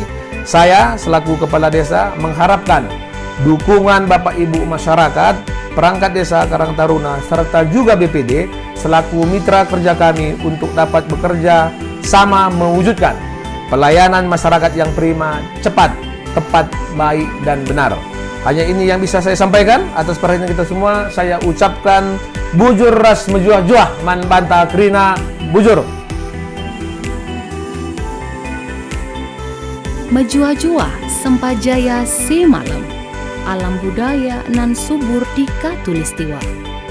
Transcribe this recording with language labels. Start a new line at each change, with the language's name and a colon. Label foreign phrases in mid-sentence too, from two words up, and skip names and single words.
Indonesian: Saya selaku Kepala Desa mengharapkan dukungan Bapak Ibu masyarakat, perangkat desa Karang Taruna, serta juga BPD selaku mitra kerja kami untuk dapat bekerja sama mewujudkan pelayanan masyarakat yang prima, cepat, tepat, baik, dan benar. Hanya ini yang bisa saya sampaikan. Atas perhatian kita semua, saya ucapkan
Batak Karo: bujur ras mejuah-juah man banta krina bujur.
Indonesian: Mejuah-juah Sempajaya Semalam, alam budaya nan subur di Katulistiwa.